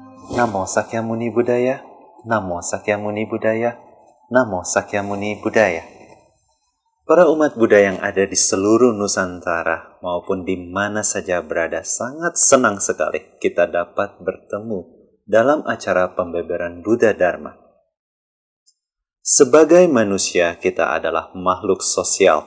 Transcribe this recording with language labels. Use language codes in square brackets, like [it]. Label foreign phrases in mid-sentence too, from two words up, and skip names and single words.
[pi] Namo Sakyamuni Buddhaya, Namo Sakyamuni Buddhaya, Namo Sakyamuni Buddhaya. [id] Para umat Buddha yang ada di seluruh Nusantara maupun di mana saja berada, sangat senang sekali kita dapat bertemu dalam acara pembebaran Buddha Dharma. Sebagai manusia, kita adalah makhluk sosial.